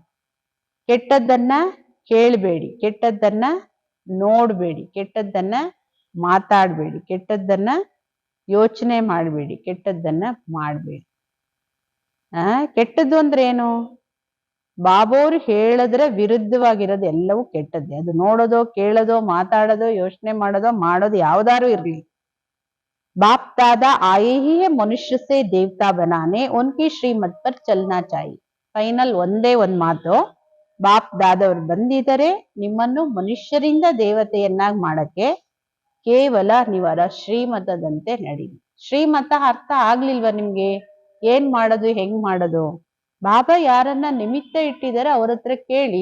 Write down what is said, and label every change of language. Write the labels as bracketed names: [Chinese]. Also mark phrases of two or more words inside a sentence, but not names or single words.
[Kannada] ಕೆಟ್ಟದ್ದನ್ನ ಕೇಳಬೇಡಿ, ಕೆಟ್ಟದ್ದನ್ನ ನೋಡ್ಬೇಡಿ, ಕೆಟ್ಟದ್ದನ್ನ ಮಾತಾಡ್ಬೇಡಿ, ಕೆಟ್ಟದ್ದನ್ನ ಯೋಚನೆ ಮಾಡಬೇಡಿ, ಕೆಟ್ಟದ್ದನ್ನ ಮಾಡಬೇಡಿ. ಕೆಟ್ಟದ್ದು ಅಂದ್ರೆ ಏನು? ಬಾಬೋರು ಹೇಳದ್ರ ವಿರುದ್ಧವಾಗಿರೋದು ಎಲ್ಲವೂ ಕೆಟ್ಟದ್ದೇ. ಅದು ನೋಡೋದೋ ಕೇಳೋದೋ ಮಾತಾಡೋದೋ ಯೋಚನೆ ಮಾಡೋದೋ ಮಾಡೋದು ಯಾವ್ದಾರು ಇರ್ಲಿ. [Hindi] बाप दादा आए ही है मनुष्य से देवता बनाने, उनकी श्रीमत पर चलना चाहिए. [Kannada] ಫೈನಲ್ ಒಂದೇ ಒಂದ್ ಮಾತು, ಬಾಪ್ ದಾದವ್ರು ಬಂದಿದ್ದಾರೆ ನಿಮ್ಮನ್ನು ಮನುಷ್ಯರಿಂದ ದೇವತೆಯನ್ನಾಗಿ ಮಾಡಕ್ಕೆ. ಕೇವಲ ನೀವರ ಶ್ರೀಮತದಂತೆ ನಡೀರಿ. ಶ್ರೀಮತ ಅರ್ಥ ಆಗ್ಲಿಲ್ವಾ ನಿಮ್ಗೆ? ಏನ್ ಮಾಡೋದು ಹೆಂಗ್ ಮಾಡೋದು? ಬಾಬಾ ಯಾರನ್ನ ನಿಮಿತ್ತ ಇಟ್ಟಿದ್ದಾರೆ ಅವ್ರ ಹತ್ರ ಕೇಳಿ.